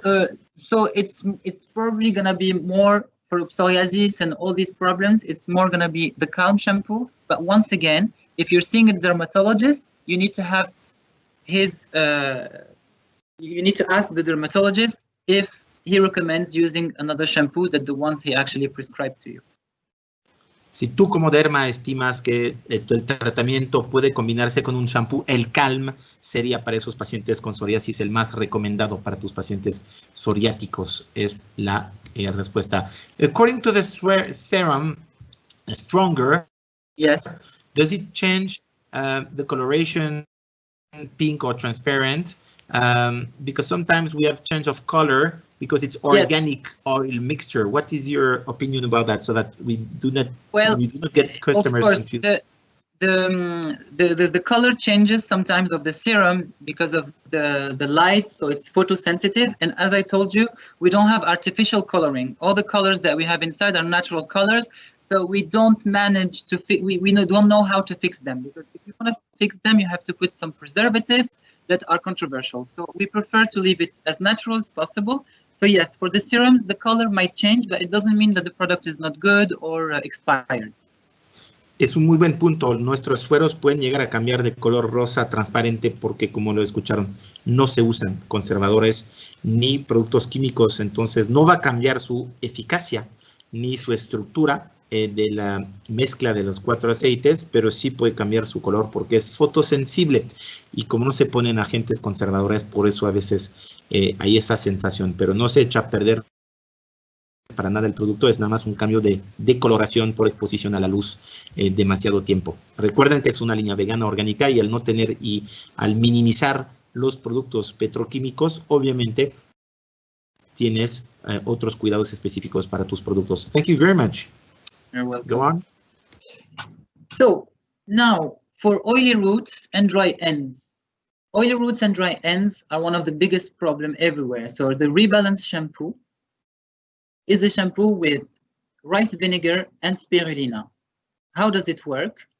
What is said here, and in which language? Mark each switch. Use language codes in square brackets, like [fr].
[en] Alors, so it's probably gonna be more for psoriasis and all these problems. It's more gonna be the Calm shampoo. But once again, if you're seeing a dermatologist, you need to have his. You need to ask the dermatologist if he recommends using another shampoo than the ones he actually prescribed to you. [es] Si tú como derma estimas que el tratamiento puede combinarse con un shampoo, el Calm sería para esos pacientes con psoriasis el más recomendado para tus pacientes psoriáticos, es la respuesta. [en] According to the serum, Stronger, does it change the coloration, pink or transparent? Because sometimes we have change of color because it's organic oil mixture. What is your opinion about that, so that we do not get customers confused? The color changes sometimes of the serum because of the light, so it's photosensitive. And as I told you, we don't have artificial coloring. All the colors that we have inside are natural colors, so we don't manage to we don't know how to fix them, because if you want to fix them, you have to put some preservatives that are controversial. So we prefer to leave it as natural as possible. So yes, for the serums, the color might change, but it doesn't mean that the product is not good or expired. [es] Es un muy buen punto. Nuestros sueros pueden llegar a cambiar de color rosa transparente porque, como lo escucharon, no se usan conservadores ni productos químicos. Entonces, no va a cambiar su eficacia ni su estructura, de la mezcla de los 4 aceites, pero sí puede cambiar su color porque es fotosensible. Y como no se ponen agentes conservadores, por eso a veces hay esa sensación, pero no se echa a perder para nada el producto, es nada más un cambio de coloración por exposición a la luz demasiado tiempo. Recuerden que es una línea vegana orgánica y al no tener y al minimizar los productos petroquímicos, obviamente tienes otros cuidados específicos para tus productos. [en] Thank you very much. You're welcome. Go on. So now for oily roots and dry ends. Oily roots and dry ends are one of the biggest problems everywhere. So the Rebalance shampoo is a shampoo with rice vinegar and spirulina. How does it work?